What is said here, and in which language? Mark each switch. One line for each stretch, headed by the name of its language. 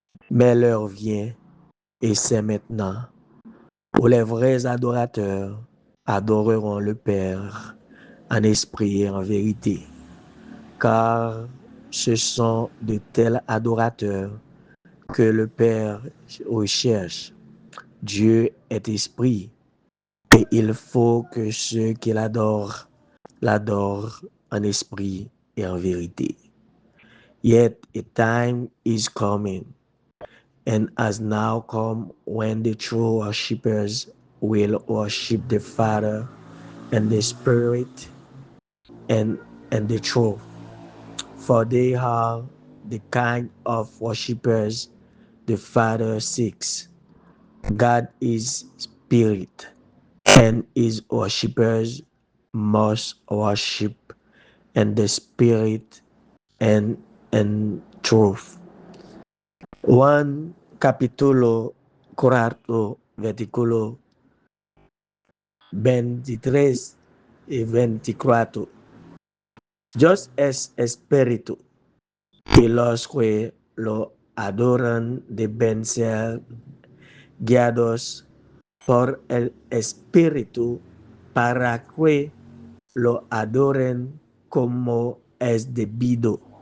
French: Mais l'heure vient, et c'est maintenant, où les vrais adorateurs adoreront le Père en esprit et en vérité, car ce sont de tels adorateurs que le Père recherche. Dieu est esprit, et il faut que ceux qui l'adorent en esprit et en vérité.
English: Yet a time is coming, and has now come, when the true worshippers will worship the Father and the Spirit and the truth. For they are the kind of worshippers the Father seeks. God is spirit, and his worshippers must worship in the spirit and in truth.
Spanish: Juan capítulo 4, versículo 23 y 24. Dios es espíritu, y los que lo adoran deben ser guiados por el espíritu para que lo adoren como es debido.